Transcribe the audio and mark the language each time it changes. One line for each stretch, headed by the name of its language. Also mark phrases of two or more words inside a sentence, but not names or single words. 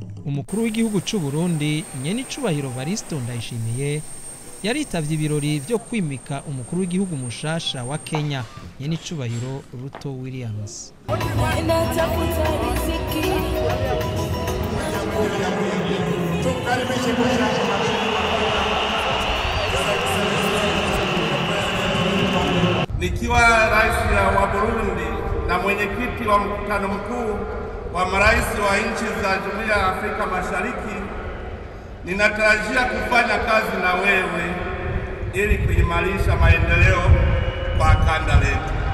Rundi: umukuru w'igihugu cy'u Burundi Nyenicubahiro Varisto Ndayishimiye yaritavye ibirori byo kwimika umukuru w'igihugu mushasha wa Kenya Nyenicubahiro Ruto Williams.
Swahili: Nikiwa rais wa Burundi na mwenyekiti wa mkutano mkuu wa marais wa nchi za Jumuiya ya Afrika Mashariki, ninatarajia kufanya kazi na wewe ili kuimarisha maendeleo kwa kanda letu.